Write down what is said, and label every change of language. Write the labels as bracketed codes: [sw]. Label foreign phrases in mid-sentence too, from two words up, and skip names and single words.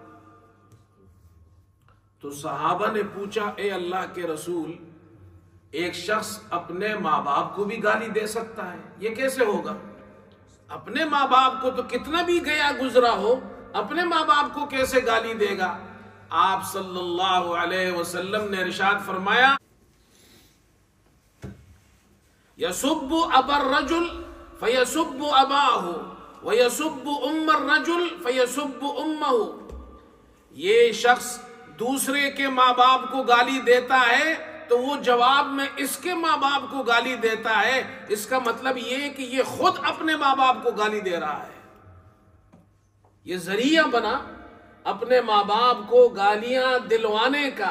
[ur] تو صحابہ نے پوچھا اے اللہ کے رسول، ایک شخص اپنے ماں باپ کو بھی گالی دے سکتا ہے، یہ کیسے ہوگا؟ اپنے ماں باپ کو تو کتنا بھی گیا گزرا ہو، اپنے ماں باپ کو کیسے گالی دے گا؟ آپ صلی اللہ علیہ وسلم نے ارشاد فرمایا [ar] يسب أبا الرجل فيسب أباه ويسب أم الرجل فيسب أمه. [ur] یہ شخص دوسرے کے ماں باپ کو گالی دیتا ہے تو وہ جواب میں اس کے ماں باپ کو گالی دیتا ہے. اس کا مطلب یہ کہ یہ خود اپنے ماں باپ کو گالی دے رہا ہے. یہ ذریعہ بنا اپنے ماں باپ کو گالیاں دلوانے کا.